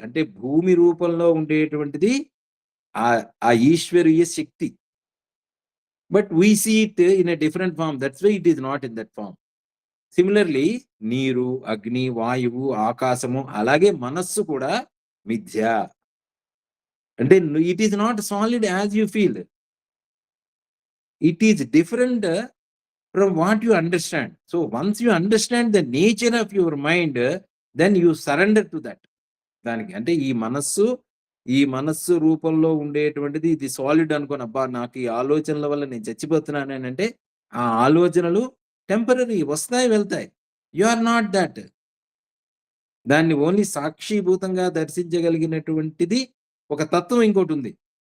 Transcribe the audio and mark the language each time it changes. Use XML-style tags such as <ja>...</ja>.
<te>అంటే భూమి రూపంలో ఉండేటువంటిది ఆ ఈశ్వరీయ శక్తి.</te> <en>But we see it in a different form. That's why it is not in that form.</en> <te>Similarly నీరు, అగ్ని, వాయువు, ఆకాశము, అలాగే మనస్సు కూడా మిథ్య.</te> <en>అంటే it is not solid as you feel. It is different from what you understand. So once you understand the nature of your mind, then you surrender to that.</en> <te>దానికి అంటే ఈ మనస్సు రూపంలో ఉండేటువంటిది ఇది సాలిడ్ అనుకోని, అబ్బా నాకు ఈ ఆలోచనల వల్ల నేను చచ్చిపోతున్నాను అని అంటే ఆ ఆలోచనలు టెంపరరీ, వస్తాయి వెళ్తాయి.</te> <en>You are not that.</en> <te>దాన్ని ఓన్లీ సాక్షిభూతంగా దర్శించగలిగినటువంటిది ఒక తత్వం ఇంకోటి ఉంది.</te>